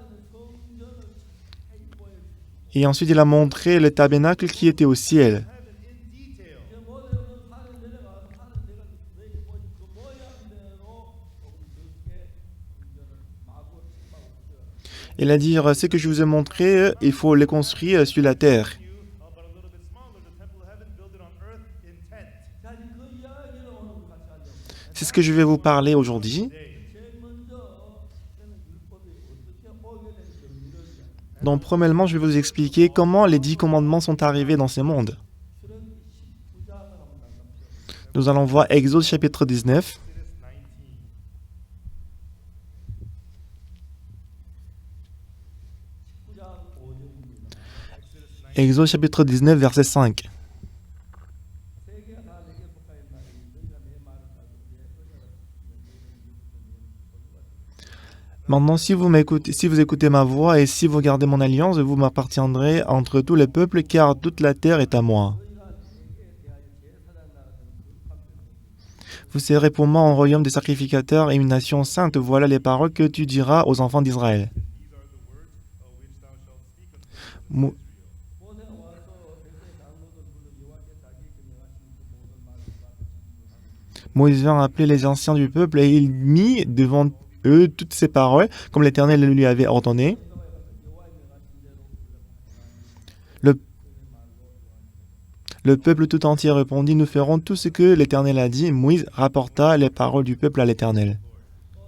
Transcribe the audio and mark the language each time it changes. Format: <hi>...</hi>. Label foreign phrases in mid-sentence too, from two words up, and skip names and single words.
<fr>Et ensuite, il a montré le tabernacle qui était au ciel. Il a dit, ce que je vous ai montré, il faut les construire sur la terre.</fr> <en>But a little bit smaller, the temple of heaven, build it on earth in tent.</en> <ko>자, 그 이야기를 오늘 우리 같이 하려고.</ko> <fr>C'est ce que je vais vous parler aujourd'hui.</fr> <ko>제일 먼저 그때는 율법이 어떻게 오게 된 경위를 이야기합니다.</ko> <fr>Donc, premièrement, je vais vous expliquer comment les 10 commandements sont arrivés dans ce monde.</fr> <ko>출애굽기 19장을 한번 나갑니다.</ko> <fr>Nous allons voir Exode chapitre 19.</fr> <en>Exodus 19.</en> <ko>19장 5절입니다.</ko> <fr>Exode chapitre 19, verset 5.</fr> <ko>세계가 다 내게 복하였나 너희가 내 말을 가지고 내 은혜를 지키면</ko> <fr>Maintenant, si vous écoutez ma voix et si vous gardez mon alliance, vous m'appartiendrez entre tous les peuples, car toute la terre est à moi. Vous serez pour moi un royaume de sacrificateurs et une nation sainte. Voilà les paroles que tu diras aux enfants d'Israël.</fr> <en>These are the words which thou shalt speak unto Mo-</en> <ko>모세가 와서 백성의 장로들 불러 여호와께 자기에게 명하신 그 모든 말을 그 앞에 진술하니</ko> <fr>Moïse vint appeler les anciens du peuple et il mit devant eux toutes ces paroles, comme l'Éternel lui avait ordonné.</fr> <ko>여호와의 명하신 대로</ko> <fr>Le, le peuple tout entier répondit, nous ferons tout ce que l'Éternel a dit. Moïse rapporta les paroles du peuple à l'Éternel.</fr>